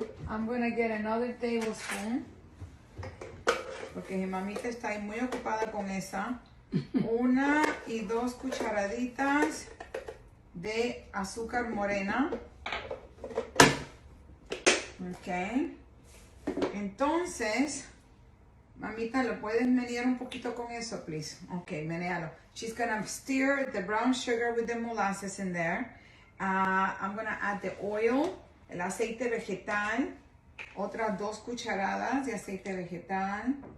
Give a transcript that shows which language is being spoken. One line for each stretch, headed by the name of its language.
English: I'm gonna get another tablespoon.
Spanish: Porque mi mamita está ahí muy ocupada con esa. 1 y 2 cucharaditas de azúcar morena. Ok. Entonces, mamita, ¿lo puedes menear un poquito con eso, please? Ok, menealo.
English: She's gonna stir the brown sugar with the molasses in there. I'm gonna add the oil,
Spanish: el aceite vegetal. Otras 2 cucharadas de aceite vegetal.